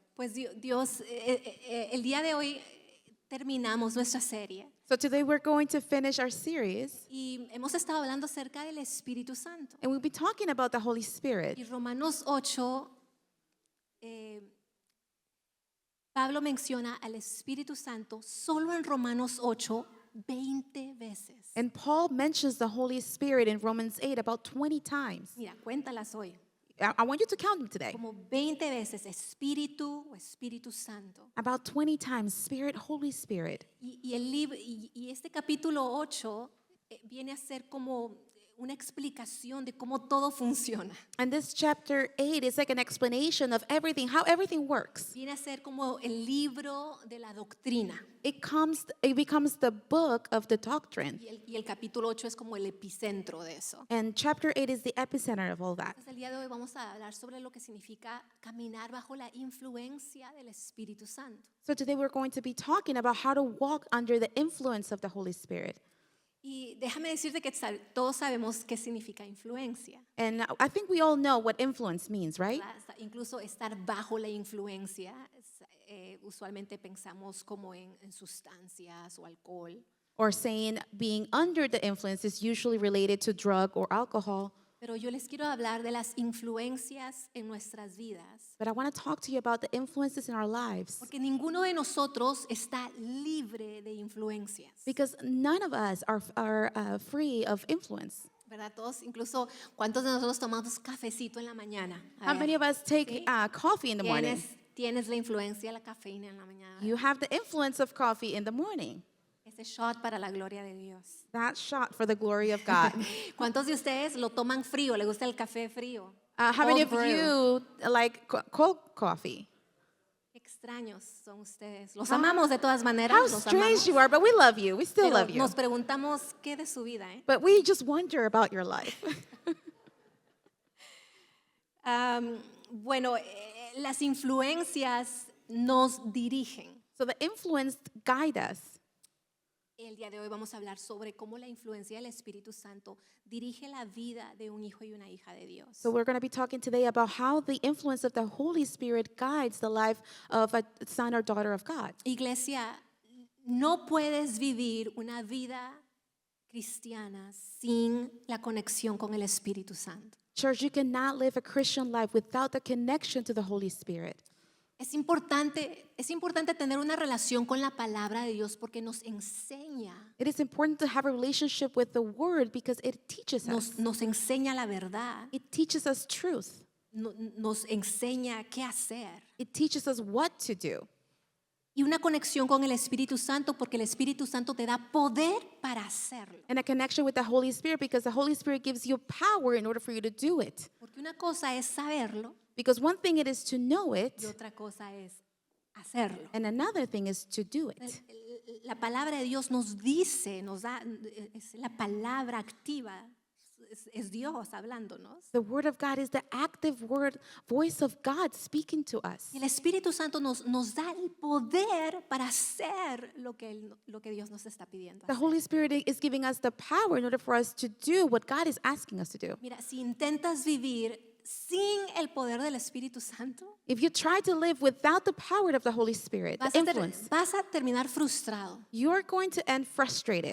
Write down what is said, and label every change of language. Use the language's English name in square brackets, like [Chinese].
[Spanish] Pues Dios, el día de hoy terminamos nuestra serie [English] So today we're going to finish our series, [Spanish] y hemos estado hablando acerca del Espíritu Santo. [English] and we'll be talking about the Holy Spirit. [Spanish] Y Romanos 8, Pablo menciona al Espíritu Santo solo en Romanos 8, 20 veces. [English] And Paul mentions the Holy Spirit in Romans 8 about 20 times. [Spanish] Mira, cuéntalas hoy. [English] I want you to count them today. [Spanish] Como 20 veces Espíritu o Espíritu Santo. [English] About 20 times, Spirit, Holy Spirit. [Spanish] Y este capítulo 8 viene a ser como una explicación de cómo todo funciona. [English] And this chapter 8 is like an explanation of everything, how everything works. [Spanish] Viene a ser como el libro de la doctrina. [English] It becomes the book of the doctrine. [Spanish] Y el capítulo 8 es como el epicentro de eso. [English] And chapter 8 is the epicenter of all that. [Spanish] Entonces, el día de hoy vamos a hablar sobre lo que significa caminar bajo la influencia del Espíritu Santo. [English] So today we're going to be talking about how to walk under the influence of the Holy Spirit. [Spanish] Y déjame decirte que todos sabemos qué significa influencia. [English] And I think we all know what influence means, right? [Spanish] ¿Verdad? Incluso estar bajo la influencia, usualmente pensamos como en sustancias o alcohol. [English] Or saying being under the influence is usually related to drug or alcohol. [Spanish] Pero yo les quiero hablar de las influencias en nuestras vidas. [English] But I want to talk to you about the influences in our lives. [Spanish] Porque ninguno de nosotros está libre de influencias. [English] Because none of us are free of influence. [Spanish] ¿Verdad? Todos, incluso, ¿cuántos de nosotros tomamos cafecito en la mañana? A [English] How [Spanish] ver, [English] many of us take [Spanish] ¿sí? [English] coffee in the morning? [Spanish] Tienes la influencia de la cafeína en la mañana. [English] You have the influence of coffee in the morning. [Spanish] Ese shot para la gloria de Dios. [English] That shot for the glory of God. [Spanish] ¿Cuántos de ustedes lo toman frío? ¿Le gusta el café frío? [English] How many of Cold brew. you like cold coffee? [Spanish] Qué extraños son ustedes. Los amamos de todas maneras. [English] How [Spanish] Los [English] strange [Spanish] amamos. [English] you are, but we love you. We still [Spanish] Pero [English] love you. [Spanish] nos preguntamos qué de su vida. [English] But we just wonder about your life. [Spanish] Bueno, las influencias nos dirigen. [English] So the influence guide us. [Spanish] El día de hoy vamos a hablar sobre cómo la influencia del Espíritu Santo dirige la vida de un hijo y una hija de Dios. [English] So we're going to be talking today about how the influence of the Holy Spirit guides the life of a son or daughter of God. [Spanish] Iglesia, no puedes vivir una vida cristiana sin la conexión con el Espíritu Santo. [English] Church, you cannot live a Christian life without the connection to the Holy Spirit. [Spanish] Es importante tener una relación con la palabra de Dios porque nos enseña, [English] It is important to have a relationship with the Word because it teaches us. [Spanish] nos enseña la verdad, [English] It teaches us truth. [Spanish] nos enseña qué hacer. [English] It teaches us what to do. [Spanish] Y una conexión con el Espíritu Santo porque el Espíritu Santo te da poder para hacerlo. [English] And a connection with the Holy Spirit because the Holy Spirit gives you power in order for you to do it. [Spanish] Porque una cosa es saberlo [English] Because one thing it is to know it, [Spanish] y otra cosa es hacerlo. [English] and another thing is to do it. [Spanish] La palabra de Dios nos dice, nos da, es la palabra activa, es Dios hablándonos. [English] The Word of God is the active voice of God speaking to us. [Spanish] Y el Espíritu Santo nos da el poder para hacer lo que Dios nos está pidiendo [English] The [Spanish] hacer. [English] Holy Spirit is giving us the power in order for us to do what God is asking us to do. [Spanish] Mira, si intentas vivir sin el poder del Espíritu Santo, [English] If you try to live without the power of the Holy Spirit, the influence, [Spanish] vas a terminar frustrado, [English] you're going to end frustrated,